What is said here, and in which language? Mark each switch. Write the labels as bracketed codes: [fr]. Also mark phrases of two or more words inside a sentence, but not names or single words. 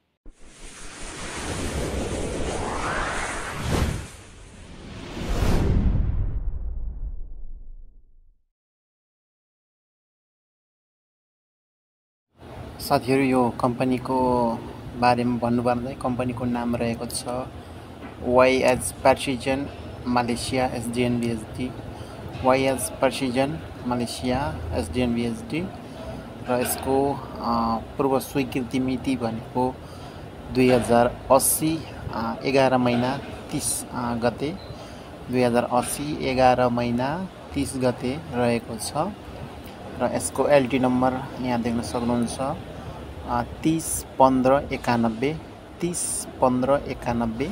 [ne] साथीहरु यो कम्पनीको बारेमा भन्नुपर्दा कम्पनीको नाम रहेको छ YS Precision Malaysia sdn.bhd, YS Precision Malaysia sdn.bhd र यसको पूर्व स्वीकृति मिति भनेको 2080 11 महिना 30 गते 2080 11 महिना 30 गते रहेको छ र यसको [en] LT number [ne] यहाँ देख्न सक्नुहुन्छ 301591 301591।